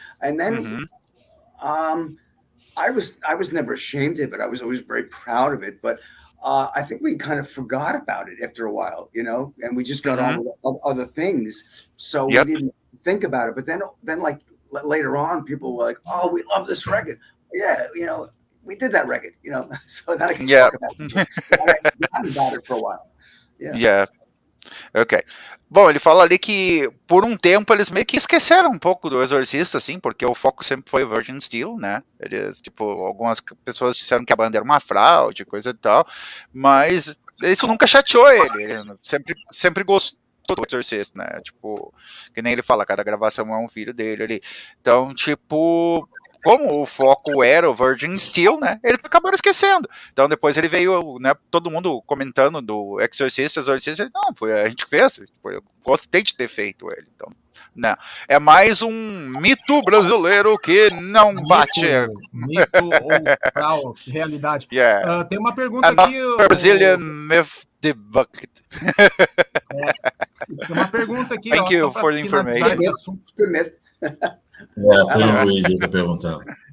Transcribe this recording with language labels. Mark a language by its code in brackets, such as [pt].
[en] And then I was never ashamed of it. I was always very proud of it, but I think we kind of forgot about it after a while, and we just got on with other things. So we didn't think about it. But then like later on, people were like, "Oh, we love this record." Yeah, we did that record, So now I can talk about it for a while. Ok. [pt] Bom, ele fala ali que por um tempo eles meio que esqueceram um pouco do Exorcista, assim, porque o foco sempre foi Virgin Steele, né? Eles, tipo, algumas pessoas disseram que a banda era uma fraude, coisa e tal, mas isso nunca chateou ele sempre gostou do Exorcista, né? Tipo, que nem ele fala, cada gravação é um filho dele ali. Então, tipo, como o foco era o Virgin Steele, né, eles acabaram esquecendo. Então depois ele veio, né, todo mundo comentando do Exorcista, ele, não, foi a gente que fez, tipo, eu gostei de ter feito ele. Então, não, é mais um mito brasileiro que não bate. Mito ou realidade. Tem uma pergunta aqui. [en] Brazilian myth debunked. [pt] Tem uma pergunta aqui. [en] Thank you for the information. [pt] Tem o Luigi está perguntando.